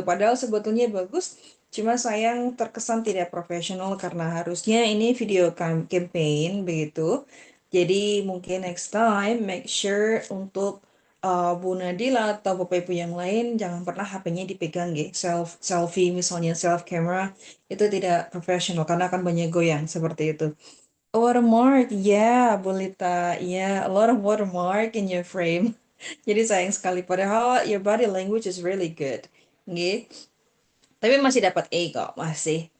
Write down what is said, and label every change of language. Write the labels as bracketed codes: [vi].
[id] Padahal sebetulnya bagus, cuma sayang terkesan tidak profesional karena harusnya ini video campaign begitu. Jadi mungkin [en] next time make sure [id] untuk Bu Nadila atau Bapak Ibu yang lain jangan pernah HP-nya dipegang gitu. Selfie misalnya self camera itu tidak profesional karena akan banyak goyang seperti itu. [en] Watermark, yeah, Bolita, yeah, a lot of watermark in your frame. [id] Jadi sayang sekali. [en] Padahal your body language is really good. [jv] Nggih. [id] Tapi masih dapat A kok, masih.